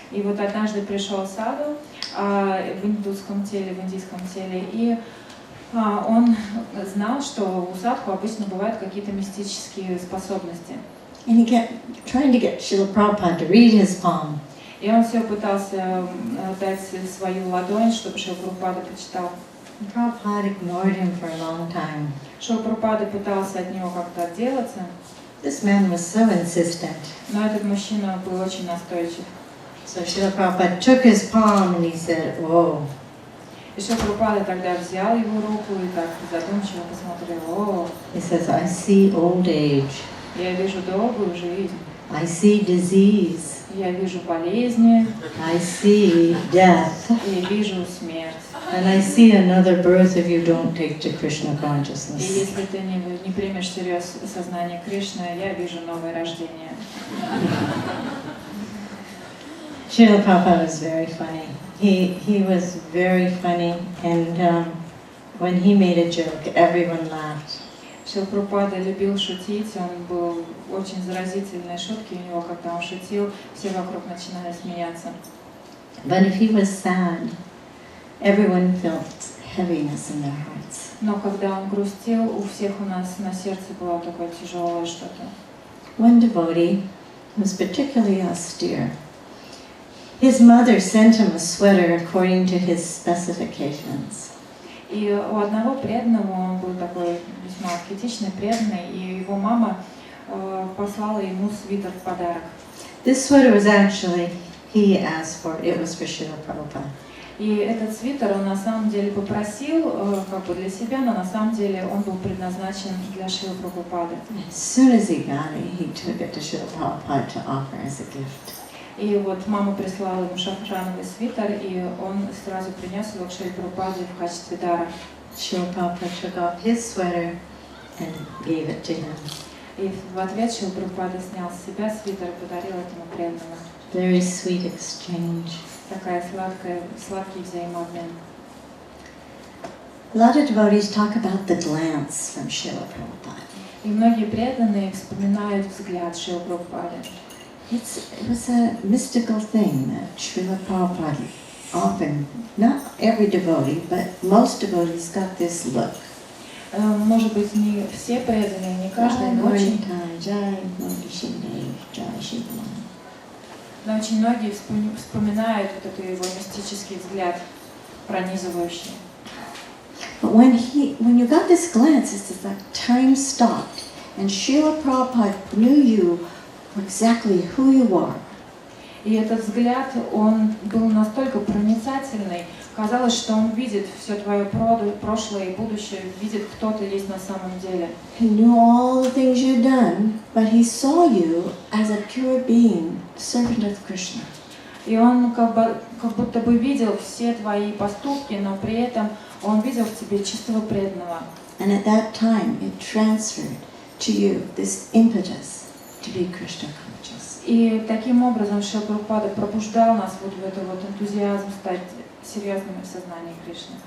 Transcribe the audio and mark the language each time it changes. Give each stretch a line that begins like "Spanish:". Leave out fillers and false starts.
Russian: И вот однажды пришел саду в индийском теле, и он знал, что у садху обычно бывают какие-то мистические способности.
English: And he kept trying to get Srila Prabhupada to read his palm.
Russian: И он все пытался дать свою ладонь, чтобы Шрила Прабхупада прочитал.
English: Prabhupada ignored him for a long time.
Russian: Шрила Прабхупада пытался от него как-то отделаться,
English: This man was so insistent.
Russian: но этот мужчина был очень настойчив.
English: So Srila Prabhupada took his palm and he said, oh.
Russian: И Шрила Прабхупада тогда взял его руку и так задумчиво посмотрел: «О,
English: He says, I see old age.
Russian: я вижу долгую жизнь».
English: I see disease.
Russian: Я вижу болезни,
English: I see death.
Russian: и вижу смерть.
English: And I see another birth if you don't take to Krishna
Russian: И
English: consciousness.
Russian: если ты не примешь всерьез сознание Кришны, я вижу новое рождение.
English: Srila Prabhupada was very funny. He was very funny, and when he made a joke, everyone laughed.
Russian: Шрила Прабхупада любил шутить, он был очень заразительные шутки у него, когда он шутил, все вокруг начинали смеяться.
English: But if he was sad, everyone felt heaviness in their hearts.
Russian: Но когда он грустил, у всех у нас на сердце было такое тяжелое что-то.
English: One devotee was particularly austere. His mother sent him a sweater according to his specifications.
Russian: И у одного преданного, он был такой весьма аскетичный, преданный, и его мама послала ему свитер в подарок.
English: This sweater was actually, he asked for, it was for Srila Prabhupada.
Russian: И этот свитер он на самом деле попросил как бы для себя, но на самом деле он был предназначен для Шрилы Прабхупады.
English: As soon as he got it, he took it to Srila Prabhupada to offer as a gift.
Russian: И вот мама прислала ему шафрановый свитер, и он сразу принес его к Шриле Прабхупаде в качестве дара.
English: Srila Prabhupada took off his sweater and gave it to him.
Russian: И в ответ Шрила Прабхупада снял с себя свитер и подарил этому преданному.
English: Very sweet exchange.
Russian: Такая сладкий взаимообмен.
English: A lot of devotees talk about the glance from Srila Prabhupada.
Russian: И многие преданные вспоминают взгляд Шрилы Прабхупады.
English: It was a mystical thing that Srila Prabhupada often, not every devotee, but most devotees got this look.
Russian: Может быть, не все преданные, не каждый, но очень многие вспоминают вот этот его мистический взгляд, пронизывающий.
English: But when you got this glance, it's like time stopped, and Srila Prabhupada knew you for exactly who you are.
Russian: И этот взгляд, он был настолько проницательный, казалось, что он видит все твое прошлое и будущее, видит, кто ты есть на самом деле.
English: He knew all the things you'd done, but he saw you as a pure being, servant of Krishna.
Russian: И он как будто бы видел все твои поступки, но при этом он видел в тебе чистого преданного.
English: And at that time, it transferred to you this impetus to be Krishna conscious.
Russian: И таким образом Шрила Прабхупада пробуждал нас вот в этот вот энтузиазм стать серьезными в сознании Кришны.